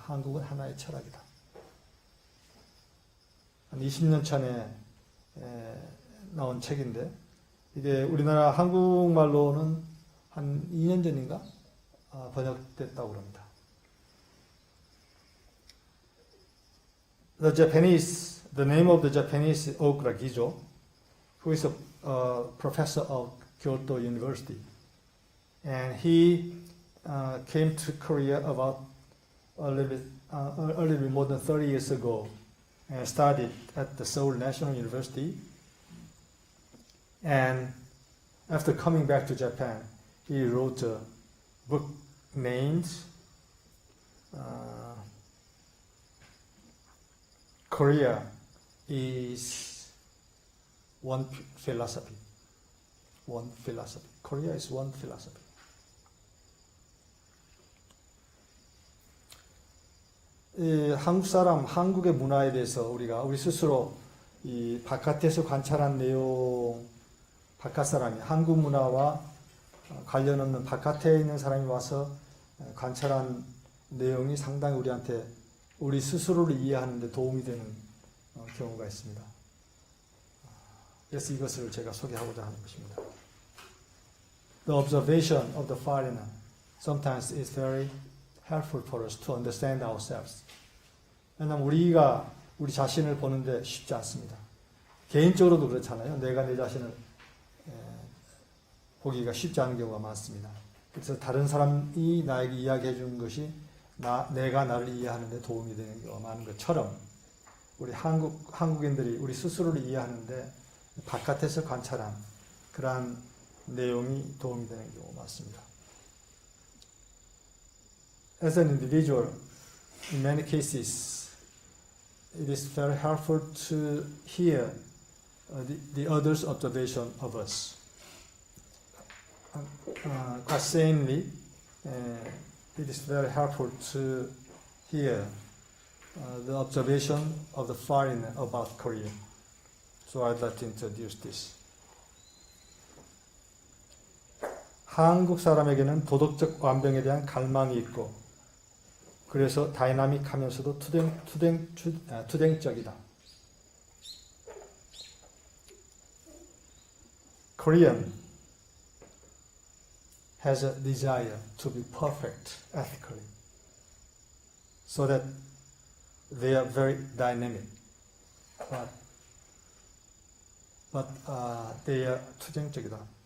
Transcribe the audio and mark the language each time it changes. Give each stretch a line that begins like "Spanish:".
Korean: 한국은 하나의 철학이다. 한 20년 전에 나온 책인데, 이게 우리나라 한국말로는 한 2년 전인가 번역됐다고 합니다.
English: The name of the Japanese is Okura Gijo, who is a professor of Kyoto University, and he came to Korea about a little bit more than 30 years ago and studied at the Seoul National University. And after coming back to Japan, he wrote a book named Korea is one philosophy. One philosophy. Korea is one philosophy.
Korean: 한국 사람, 한국의 문화에 대해서 우리 스스로 이 바깥에서 관찰한 내용, 바깥 사람이 한국 문화와 관련 없는 바깥에 있는 사람이 와서 관찰한 내용이 상당히 우리한테 우리 스스로를 이해하는 데 도움이 되는 경우가 있습니다. 그래서 이것을 제가 소개하고자 하는 것입니다.
English: The observation of the foreigner sometimes is very helpful for us to understand ourselves.
Korean: 왜냐하면 우리가 우리 자신을 보는데 쉽지 않습니다. 개인적으로도 그렇잖아요. 내가 내 자신을 보기가 쉽지 않은 경우가 많습니다. 그래서 다른 사람이 나에게 이야기해 주는 것이 내가 나를 이해하는 데 도움이 되는 경우가 많은 것처럼 우리 한국인들이 우리 스스로를 이해하는데 바깥에서 관찰한 그러한 내용이 도움이 되는 경우가 많습니다.
English: As an individual, in many cases, it is very helpful to hear the other's observation of us. Quite sanely, it is very helpful to hear the observation of the foreigner about Korea. So I'd like to introduce this.
Korean: 한국 사람에게는 도덕적 완벽에 대한 갈망이 있고 그래서 다이나믹하면서도 투쟁적이다.
English: Korean has a desire to be perfect ethically, so that they are very dynamic, but they are
Korean: 투쟁적이다.